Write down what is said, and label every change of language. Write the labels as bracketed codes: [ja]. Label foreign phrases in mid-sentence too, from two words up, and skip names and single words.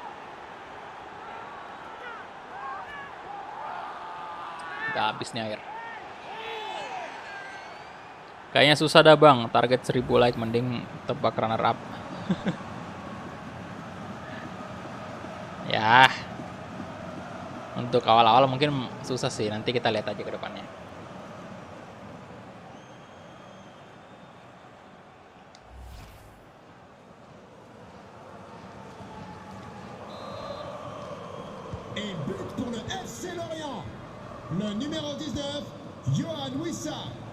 [id] Udah habis nih air. Kayaknya susah dah bang. Target 1000 like. Mending tebak runner up. Ya. Untuk awal-awal mungkin susah sih, nanti kita lihat aja ke depannya. [fr] Et but pour le FC Lorient. Le numéro 19, Yohan Wissa.